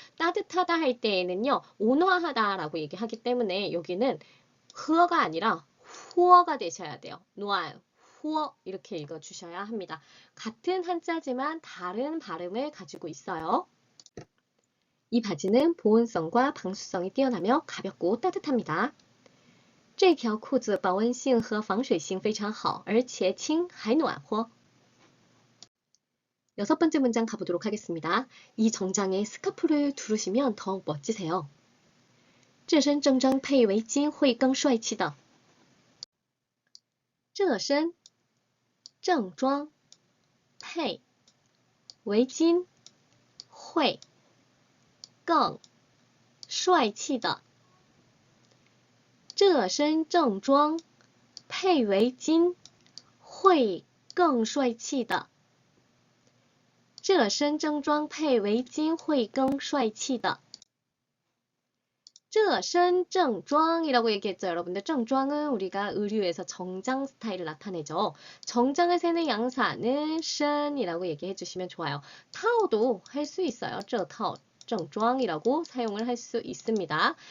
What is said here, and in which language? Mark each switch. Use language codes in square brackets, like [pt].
[ko] 따뜻하다 할 때에는요, 온화하다라고 얘기하기 때문에 여기는 흐어가 아니라 후어가 되셔야 돼요. 暖和 이렇게 읽어주셔야 합니다. 같은 한자지만 다른 발음을 가지고 있어요. 이 바지는 보온성과 방수성이 뛰어나며 가볍고 따뜻합니다. [zh] 这条裤子保温性和防水性非常好，而且轻还暖和。 [ko] 여섯 번째 문장 가보도록 하겠습니다. 이 정장에 스카프를 두르시면 더욱 멋지세요. [zh] 这身正装配围巾会更帅气的。这身正装配围巾会更帅气的。这身正装配围巾会更帅气的。这身正装配围巾会更帅气的。这身正装 [ko] 이라고 얘기했죠. 여러분들正装은 우리가 의류에서 정장 스타일을 나타내죠. 정장을 세는 양사는 身이라고 얘기해 주시면 좋아요. 타오도 할 수 있어요. [zh] 这套 正装 [ko] 이라고 사용을 할 수 있습니다.